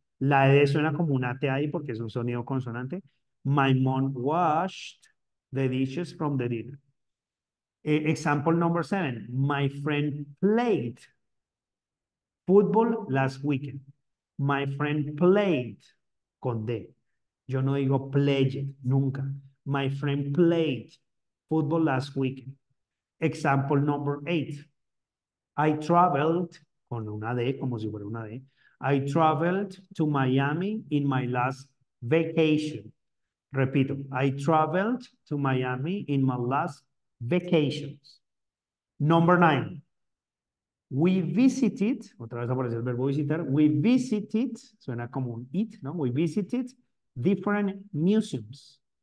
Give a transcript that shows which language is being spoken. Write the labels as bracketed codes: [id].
[es] La E suena como una T ahí porque es un sonido consonante. [en] My mom washed the dishes from the dinner. Example number seven. My friend played football last weekend. My friend played [es] con D. Yo no digo played, nunca. [en] My friend played football last weekend. Example number eight. I traveled, [es] con una D, como si fuera una D. [en] I traveled to Miami in my last vacation. [es] Repito, [en] I traveled to Miami in my last vacations. Number nine. We visited, [es] otra vez aparece el verbo visitar, [en] we visited, [es] suena como un it, ¿no? [en] We visited different museums.